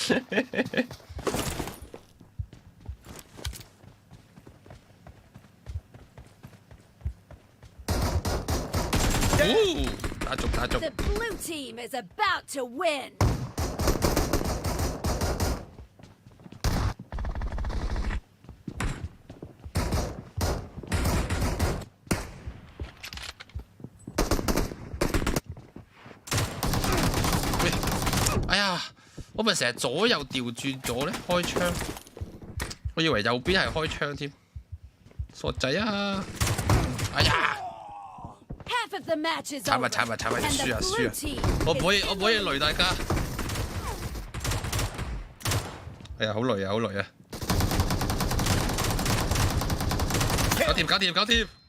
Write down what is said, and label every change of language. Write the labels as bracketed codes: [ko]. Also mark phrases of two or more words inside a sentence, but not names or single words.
[yue] 打中。 [en] The blue team is about to win. [yue] 哎呀，我咪成日左右調轉咗咧，開槍。我以為右邊係開槍添，傻仔啊！哎呀！ [en] Half of the match is [yue] 慘 [en] over. [yue] 啊慘啊慘啊！ [en] And [yue] 輸 [en] the 啊 blue [yue] 輸啊！ [en] team [yue] 我唔可以 [en] is [yue] 我唔可以累大家。哎呀，好累啊好累啊！搞掂！